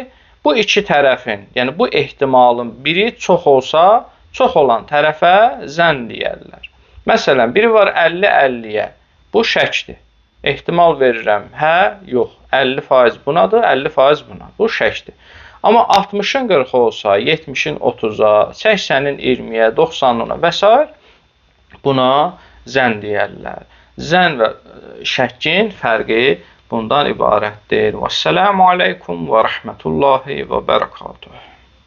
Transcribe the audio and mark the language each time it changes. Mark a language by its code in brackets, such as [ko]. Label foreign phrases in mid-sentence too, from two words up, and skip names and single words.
[az] Bu iki tərəfin, yəni bu ehtimalın biri çox olsa, çox olan tərəfə zənn deyərlər. Məsələn, biri var 50-50-yə. Bu şəkdir. Ehtimal verirəm. Hə, yox. 50% bunadır, 50% buna. Bu şəkdir. Amma 60-ın 40-a olsa, 70-in 30-a, 80-in 20-yə, 90-ına və s. buna zənn deyərlər. Zənn və şəkkin fərqi bundan ibarətdir. [ar] والسلام عليكم و رحمة الله و بركاته.